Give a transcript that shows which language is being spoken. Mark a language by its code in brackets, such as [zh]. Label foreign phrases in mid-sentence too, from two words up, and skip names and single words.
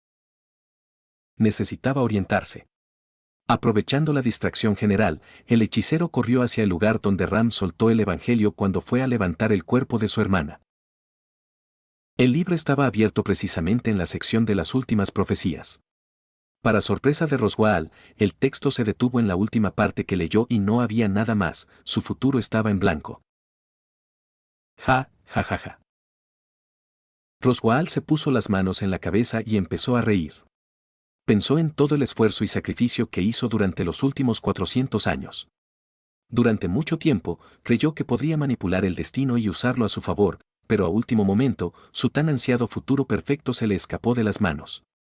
[es] Necesitaba orientarse. Aprovechando la distracción general, el hechicero corrió hacia el lugar donde Ram soltó el evangelio cuando fue a levantar el cuerpo de su hermana. El libro estaba abierto precisamente en la sección de las últimas profecías. Para sorpresa de Roswaal, el texto se detuvo en la última parte que leyó y no había nada más, su futuro estaba en blanco. Ja, ja, ja, ja. Roswaal se puso las manos en la cabeza y empezó a reír. Pensó en todo el esfuerzo y sacrificio que hizo durante los últimos 400 años. Durante mucho tiempo, creyó que podría manipular el destino y usarlo a su favor, pero a último momento, su tan ansiado futuro perfecto se le escapó de las manos.